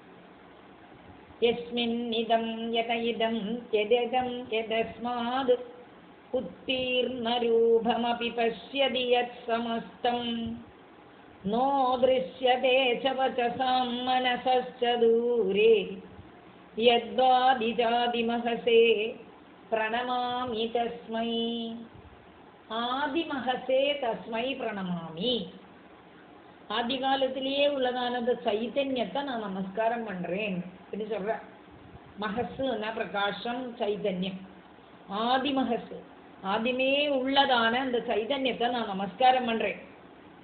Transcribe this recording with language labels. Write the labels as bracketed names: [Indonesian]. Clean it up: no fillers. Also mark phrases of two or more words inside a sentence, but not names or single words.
[Sanskrit] യസ്മിന്നിദം യതയിദം യദം യദസ്മാദ് ഉത്തീർണരൂപമപി പശ്യതി യത് സമസ്തം നോ ദൃശ്യതേ ച വചസാം മനസശ്ച ദൂരേ യദ്വാദിജാദിമഹസേ പ്രണമാമി തസ്മൈ. ആദിമഹസേ തസ്മൈ പ്രണമാമി. [Tamil] ஆதிகாலத்திலேயே உள்ளதான அந்த சைத்தன்யத்தை நான் நமஸ்காரம் பண்ணுறேன் அப்படின்னு சொல்கிறேன். மகசுன்னா பிரகாசம், சைதன்யம். ஆதிமகசு, ஆதிமே உள்ளதான அந்த சைதன்யத்தை நான் நமஸ்காரம் பண்ணுறேன்.